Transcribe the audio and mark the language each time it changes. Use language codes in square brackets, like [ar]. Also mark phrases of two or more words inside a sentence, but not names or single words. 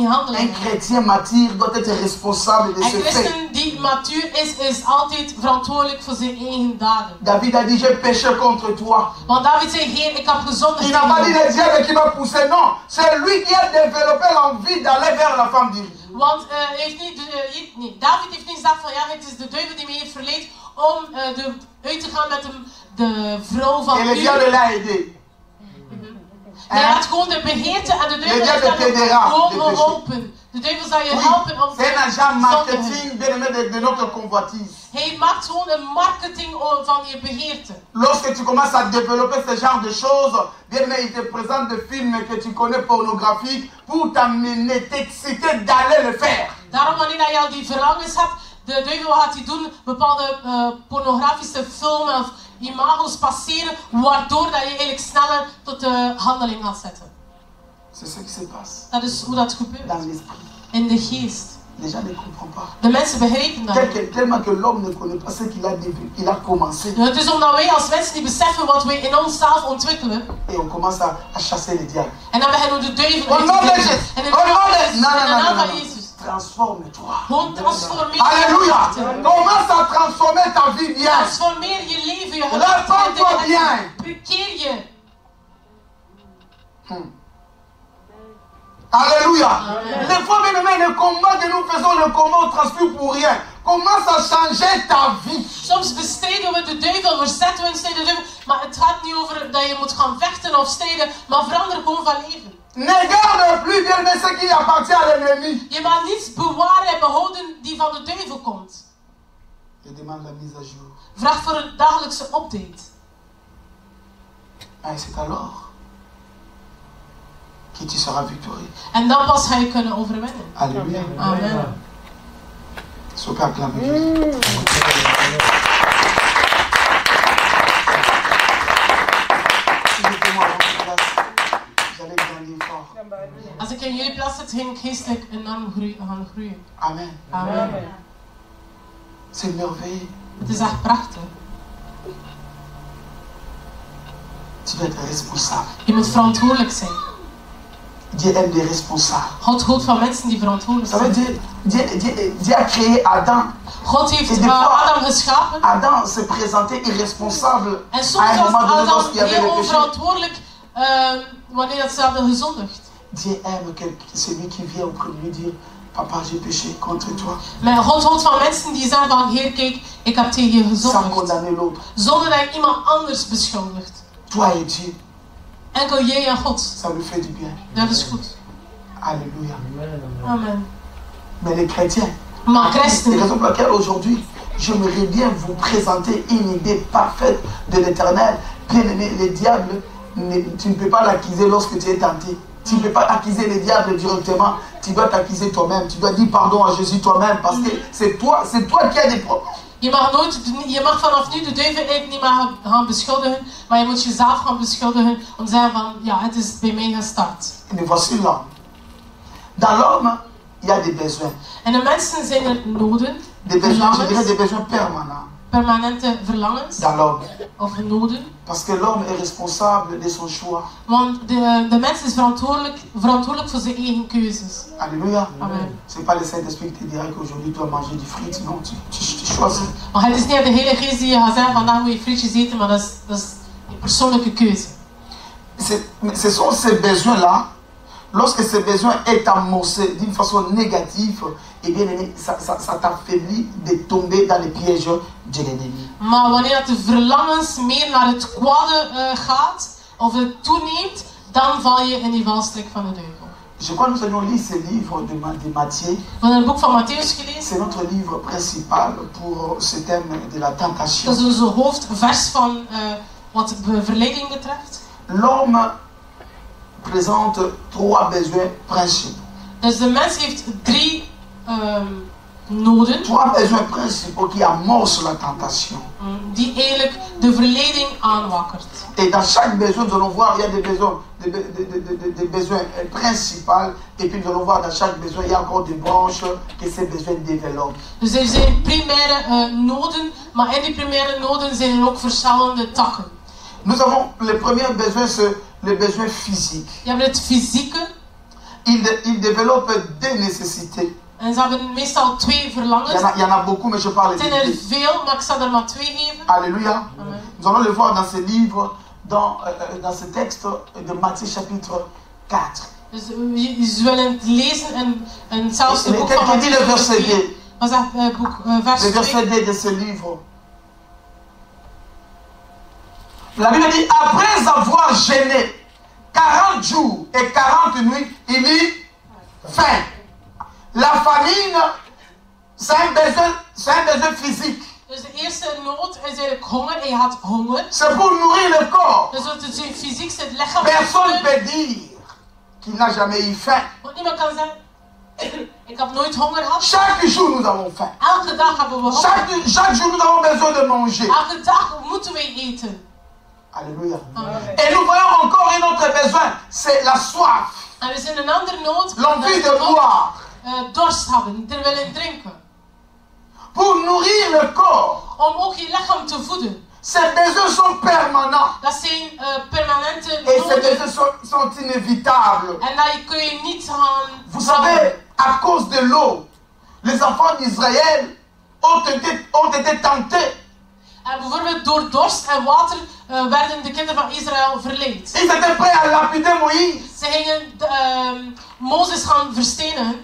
[fr] Un [nl] handelingen. [fr] chrétien mature doit être responsable de [nl] Een [fr] ses faits. [nl] christen die matuur is altijd verantwoordelijk voor zijn eigen daden. [fr] David a dit, j'ai péché contre toi. [nl] Want David zei, Heer, ik heb gezondigd. [fr] Il n'a pas dit le diable qui m'a poussé, non. C'est lui qui a développé l'envie d'aller vers la femme d'Uri. [nl] Want David heeft niet gezegd van, ja, het is de duivel die me heeft verleid om uit te gaan met de vrouw van [fr] Et le [nl] u. [fr] diable l'a aidé. [nl] Hij had gewoon de begeerte en de duivel heeft hem gewoon geholpen. De duivel zal je helpen om [fr] C'est un agent [nl] te zondigen. [fr] marketing de notre convoitise. [nl] Hij maakt gewoon een marketing van je begeerte. [fr] Lorsque tu commences à développer ce genre de choses, bien mais il te présente des films que tu connais pornographiques pour t'amener, t'exciter d'aller le faire. [nl] Daarom wanneer je al die verlangens hebt, de duivel gaat hij doen bepaalde pornografische films of imago's passeren, waardoor dat je eigenlijk sneller tot de handeling gaat zetten. [fr] C'est ce qui se passe [nl] Dat is hoe dat gebeurt. [fr] dans l'esprit. [nl] In de geest. [fr] Les gens ne comprennent pas. [nl] De mensen begrijpen dat niet. [fr] Tellement que l'homme ne connaît pas ce qu'il a commencé. [nl] Het is omdat wij als mensen niet beseffen wat wij in onszelf ontwikkelen. [fr] Et on commence à chasser le diable. [nl] En dan beginnen we de duivel [fr] Au nom de Jésus. [nl] En in [fr] Au nom de [nl] de naam van Jezus. [fr] Transforme-toi. [nl] Gewoon transformeer [fr] Alléluia. [nl] je. [fr] Commence à transformer ta vie bien. [nl] Transformeer je leven, je [fr] Réponds-toi bien. [nl] Bekeer je. [fr] Alléluia. Les fois, bien aimés, le combat que nous faisons, le combat, on transpire pour rien. Commence à changer ta vie. [nl] Soms bestrijden we de duivel, verzetten we de duivel, maar het gaat niet over dat je moet gaan vechten of strijden, maar verander gewoon van leven. [fr] Ne garde plus, bien aimé, ce qui appartient à l'ennemi. [nl] Je mag niets bewaren en behouden die van de duivel komt. [fr] Je demande la mise à jour. [nl] Vraag voor een dagelijkse update. [fr] Et c'est alors que tu seras victorieux. [nl] En dan pas ga je kunnen overwinnen. [fr] Alléluia. Amen. Sois pas acclamé. Jésus. J'allais grandir fort. [nl] Als ik in jullie plaats zit, ging ik geestelijk enorm gaan groeien. [fr] Amen. Amen. C'est merveilleux. [nl] Het is echt prachtig. [fr] Tu dois être responsable. [nl] Je moet verantwoordelijk zijn. [fr] Dieu aime des responsables. [nl] God houdt van mensen die verantwoordelijk [fr] Ça veut [nl] zijn. [fr] dire, Dieu a créé Adam. [nl] God heeft [fr] Et des fois, [nl] Adam geschapen. [fr] Adam se présentait irresponsable [nl] En [fr] à [nl] soms [fr] un [nl] was [fr] moment donné [nl] Adam [fr] lorsqu'il y avait [nl] heel [fr] le péché. [nl] onverantwoordelijk wanneer dat ze hadden gezondigd. [fr] Dieu aime celui qui vient auprès de lui dire, papa, j'ai péché contre toi. [nl] Maar God houdt van mensen die zeggen van, Heer, kijk, ik heb tegen je [fr] Sans [nl] gezondigd. [fr] condamner l'autre. [nl] Zonder dat je iemand anders beschuldigt. [fr] Toi et Dieu, [nl] Enkel jij en God. [fr] ça lui fait du bien. [nl] Dat is goed. [fr] Alléluia. Amen. Mais les chrétiens, [nl] Maar [fr] c'est la [nl] christenen, [fr] raison pour laquelle aujourd'hui, j'aimerais bien vous présenter une idée parfaite de l'Éternel. Bien aimé, le diable, tu ne peux pas l'accuser lorsque tu es tenté. Tu ne peux pas accuser le diable directement. Tu dois t'accuser toi-même. Tu dois dire pardon à Jésus toi-même parce que c'est toi qui as des problèmes. [nl] Je mag vanaf nu de duivel eigenlijk niet meer gaan beschuldigen, maar je moet jezelf gaan beschuldigen om te zeggen van, ja, het is bij mij gestart. [fr] Et voici l'homme. Dans l'homme, il y a des besoins. [nl] En de mensen zijn er noden, [fr] Des besoins, je dirais des besoins permanents [nl] permanente verlangens [fr] dans l'homme. [nl] of noden. [fr] Parce que l'homme est responsable de son choix. [nl] Want de mens is verantwoordelijk voor zijn eigen keuzes. [fr] Alléluia. Amen. C'est pas le Saint-Esprit qui te dira qu'aujourd'hui tu dois manger du frites. Non, tu choisis. [nl] Maar het is niet de Heilige Geest die je gaat zeggen, vandaag moet je frietjes eten, maar dat is je persoonlijke keuze. [fr] Ce sont ces besoins-là, lorsque ces besoins est amorcé d'une façon négative, eh bien, ça t'affaiblit de tomber dans les pièges de l'ennemi. [nl] Maar wanneer de verlangens meer naar het kwade gaat, of het toeneemt, dan val je in die valstrik van de duivel. [fr] Je crois que nous avions lu ce livre de Matthieu. [nl] We hebben het boek van Matthäus gelezen. [fr] C'est notre livre principal pour ce thème de la tentation. [nl] Dat is onze hoofdvers van wat de verleiding betreft. [fr] L'homme présente trois besoins principaux. [nl] Dus de mens heeft drie noden. [fr] Trois besoins principaux qui amorcent la tentation. [nl] Die eigenlijk de verleiding aanwakkert. [fr] Et dans chaque besoin, nous allons voir, il y a des besoins principaux. Et puis nous allons voir dans chaque besoin, il y a encore des branches que ces besoins développent. [nl] Dus er zijn primaire noden, maar in die primaire noden zijn er ook verschillende takken. [fr] Nous avons le premier besoin, c'est le besoin physique. [nl] Je hebt het fysieke. [fr] Il développe deux nécessités. [nl] En ze hebben meestal twee verlangens. [fr] Il y en a beaucoup, mais je parle [nl] Het zijn er veel, maar ik zal er maar twee geven. [fr] Alléluia. Amen. Nous allons le voir dans ce livre, dans ce texte de Matthieu chapitre 4. [nl] Dus we zullen het lezen en zelfs het boek van [fr] Quelqu'un dit le verset 2. [nl] Maar zegt boek vers [fr] Le verset 2 de ce livre. La Bible dit, après avoir jeûné 40 jours et 40 nuits, il eut faim. La famine, c'est un besoin physique. [nl] Dus de eerste nood is eigenlijk honger en je had honger. [fr] C'est pour nourrir le corps. [nl] Dus het is fysiek, het lichaam. [fr] Personne ne peut dire qu'il n'a jamais eu faim. [nl] Want niemand kan zeggen, ik heb nooit honger gehad. [fr] Chaque jour nous avons faim. [nl] Elke dag hebben we honger. [fr] Chaque jour nous avons besoin de manger. [nl] Elke dag moeten wij eten. [fr] Alléluia. Amen. Et nous voyons encore un autre besoin, c'est la soif. [nl] En we zien een andere nood. [fr] L'envie de boire. [nl] Dorst hebben, er willen drinken. [fr] Pour nourrir le corps. [nl] Om ook je lichaam te voeden. [fr] Ces besoins sont permanents. [nl] Dat zijn permanente [fr] Et ces [nl] noden. [fr] besoins sont inévitables. [nl] En dat kun je niet gaan. [fr] Vous savez, à cause de l'eau, les enfants d'Israël ont été tentés. [nl] En bijvoorbeeld door dorst en water werden de kinderen van Israël verleid. [fr] Ils étaient prêts à lapider Moïse. [nl] Ze gingen Mozes gaan verstenigen.